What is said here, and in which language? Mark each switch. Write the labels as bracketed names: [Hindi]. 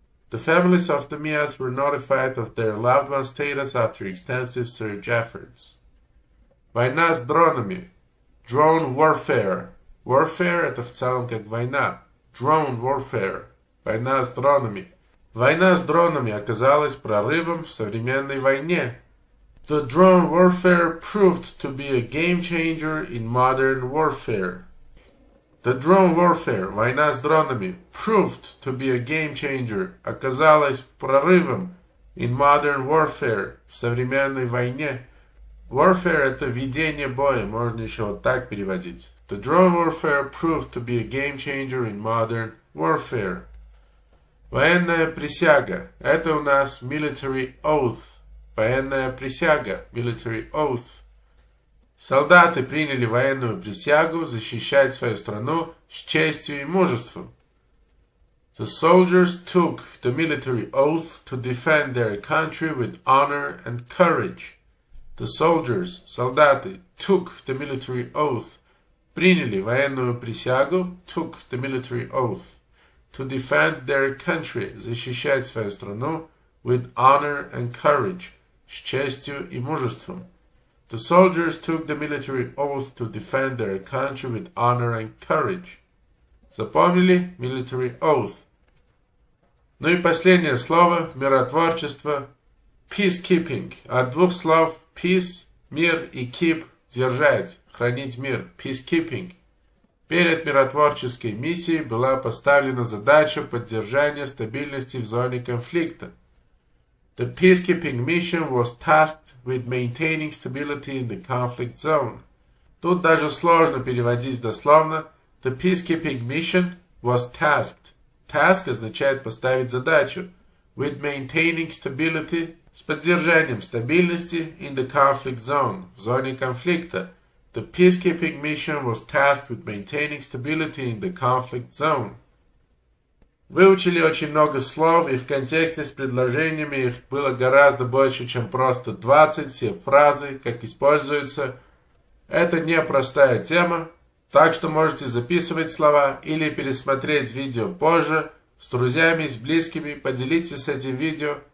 [English] The families of the MIAs were notified of their loved ones' status after extensive search efforts. [Russian] Война с дронами. [English] Drone warfare. [Russian] Warfare это в целом как война. [English] Drone warfare. [Russian] Война с дронами. Война с дронами оказалась прорывом в современной войне. [English] The drone warfare proved to be a game changer in modern warfare. The drone warfare, [Russian] война с дронами, [English] proved to be a game changer, [Russian] оказалась прорывом [English] in modern warfare, [Russian] в современной войне. Warfare это ведение боя, можно еще вот так переводить. [English] The drone warfare proved to be a game changer in modern warfare. [Russian] Военная присяга, это у нас military oath. Военная присяга, [English] military oath. [Russian] Солдаты приняли военную присягу защищать свою страну с честью и мужеством. [English] The soldiers took the military oath to defend their country with honor and courage. The soldiers, [Russian] солдаты, [English] took the military oath, [Russian] приняли военную присягу, [English] took the military oath, to defend their country, [Russian] защищать свою страну, [English] with honor and courage, [Russian] с честью и мужеством. [English] The soldiers took the military oath to defend their country with honor and courage. [Russian] Запомнили? Military oath. Ну и последнее слово, миротворчество, peacekeeping. От двух слов peace, мир, и keep, держать, хранить мир, peacekeeping. Перед миротворческой миссией была поставлена задача поддержания стабильности в зоне конфликта. [English] The peacekeeping mission was tasked with maintaining stability in the conflict zone. [Russian] Тут даже сложно переводить дословно. [English] The peacekeeping mission was tasked. [Russian] Task означает поставить задачу. [English] With maintaining stability, [Russian] с поддержанием стабильности [English] in the conflict zone, [Russian] в зоне конфликта. [English] The peacekeeping mission was tasked with maintaining stability in the conflict zone. [Russian] Выучили очень много слов, и в контексте с предложениями их было гораздо больше, чем просто 20, все фразы, как используются. Это непростая тема, так что можете записывать слова или пересмотреть видео позже, с друзьями, с близкими, поделитесь этим видео.